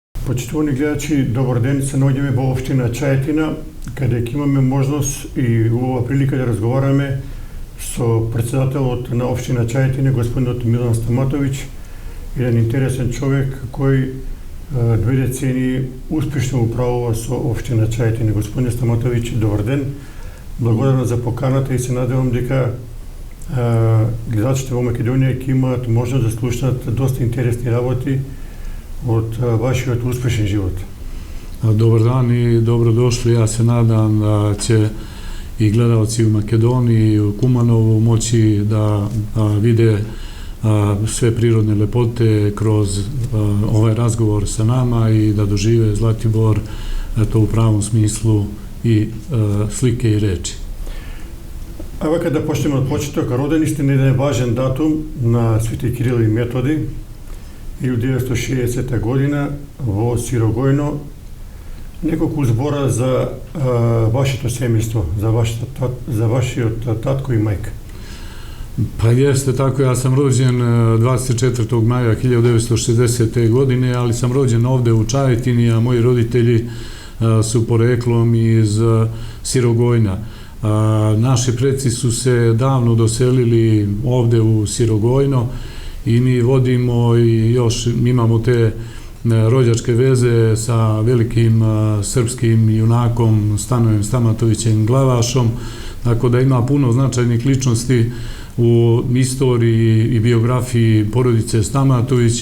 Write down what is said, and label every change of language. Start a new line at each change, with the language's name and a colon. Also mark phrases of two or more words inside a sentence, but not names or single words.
Macedonian: Почитувани гледачи, добар ден, се наоѓаме во општина Чајетина, каде ќе имаме можност и убава прилика да разговараме со председателот на општина Чајетина, господинот Милан Стаматовиќ, еден интересен човек кој 2 децени успешно управува со општина Чајетина. Господин Стаматовиќ, добар ден. Благодарам за поканата и се надевам дека гледачите во Македонија ќе имаат можност да слушнат доста интересни работи од вашиот успешен живот.
Serbian: Dobar dan i dobrodošli. Ja se nadam da će i gledalci u Makedoniji i u Kumanovu moći da vide sve prirodne lepote kroz ovaj razgovor sa nama i da dožive Zlatibor to u pravom smislu i slike i reči. Evo kada počnemo od početka, rodeni ste na jedan važan datum na Sv.
Macedonian: Kiril i Metodi, 1960 година во Сирогојно. Неколку збора за вашето семејство, за вашиот татко и мајка.
Serbian: Pa jeste tako, ja sam rođen 24. maja 1960. godine, ali sam rođen ovde u Čajetini, a moji roditelji su poreklom iz Sirogojna. Naši preci su se davno doselili ovde u Sirogojno i mi vodimo i još imamo te rođačke veze sa velikim srpskim junakom Stanojem Stamatovićem Glavašom, tako da ima puno značajnih ličnosti u istoriji i biografiji porodice Stamatović.